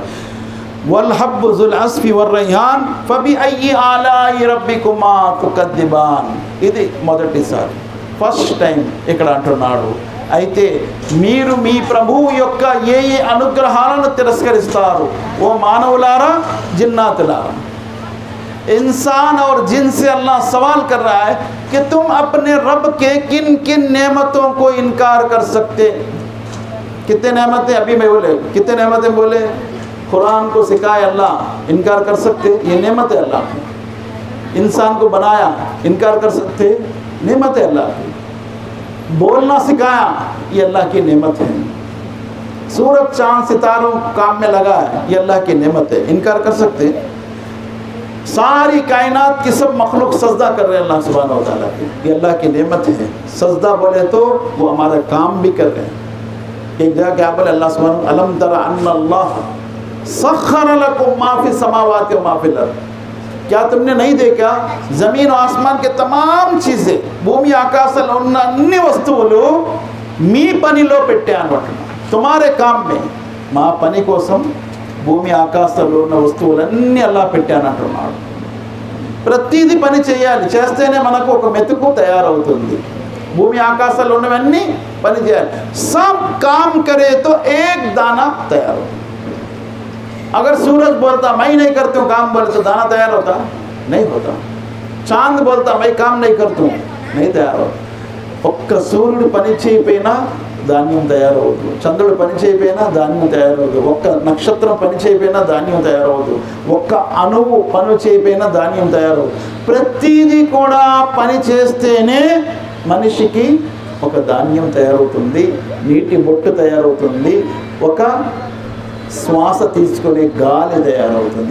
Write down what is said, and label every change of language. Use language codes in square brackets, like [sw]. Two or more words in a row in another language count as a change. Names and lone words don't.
[ar] والحب ذو العصف والريحان فبأي آلاء ربكما تكذبان. [te] ఇది మొదటిసారి, [en] first time [te] ఇక్కడ అంటున్నాడు. అయితే మీరు మీ ప్రభువు యొక్క ఏ అనుగ్రహాలను తిరస్కరిస్తారు ఓ మానవులారా, జిన్నాతులారా. [hi] इंसान और जिन से अल्लाह सवाल कर रहा है कि तुम अपने रब के किन किन नेमतों को इनकार कर सकते। कितने नेमतें अभी मैं बोले, कितने नेमतें बोले? कुरान को सिखाए अल्लाह, इनकार कर सकते? ये नेमत है अल्लाह की। इंसान को बनाया, इनकार कर सकते? नेमत है अल्लाह की। बोलना सिखाया, ये अल्लाह की नेमत है। सूरज चांद सितारों काम में लगा है, ये अल्लाह की नेमत है, इनकार कर सकते? सारी कायनात की सब मखलूक सजदा कर रहे हैं [ar] الله سبحانه وتعالى [hi] की, ये अल्लाह की नेमत है। सजदा बोले तो वो हमारा काम भी कर रहे हैं। एक जगह क्या बोले अल्लाह सुब्हानहु, [ar] ألم تر أن الله سخر لكم ما في السماوات وما في الأرض. [hi] क्या तुमने नहीं देखा जमीन और आसमान के तमाम चीजें, [te] భూమి ఆకాశాల్లో ఉన్న అన్ని వస్తువులు మీ పనిలో పెట్టాను అంటున్నాను, [hi] तुम्हारे काम में, [te] మా పని కోసం భూమి ఆకాశాల్లో ఉన్న వస్తువులన్నీ అల్లా పెట్టానంటున్నాడు. ప్రతిదీ పని చేయాలి, చేస్తేనే మనకు ఒక మెతుకు తయారవుతుంది. భూమి ఆకాశాల్లో ఉన్నవన్నీ పని చేయాలి. [hi] సబ్ काम करे तो एक दाना तैयार होता। अगर सूरज बोलता मैं नहीं करती हूँ काम, बोले तो दाना तैयार होता? नहीं होता। चांद बोलता मैं काम नहीं करती हूँ, नहीं तैयार होता। [te] ఒక్క సూర్యుడు పని చేయకపోయినా ధాన్యం తయారవుతుంది, చంద్రుడు పని చేయకపోయినా ధాన్యం తయారవుతుంది, ఒక్క నక్షత్రం పని చేయకపోయినా ధాన్యం తయారవుతుంది, ఒక్క అణువు పని చేయకపోయినా ధాన్యం తయారవుతుంది. ప్రతిదీ కూడా పని చేస్తేనే మనిషికి ఒక ధాన్యం తయారవుతుంది, నీటి బొట్టు తయారవుతుంది, ఒక శ్వాస తీసుకునే గాలి తయారవుతుంది.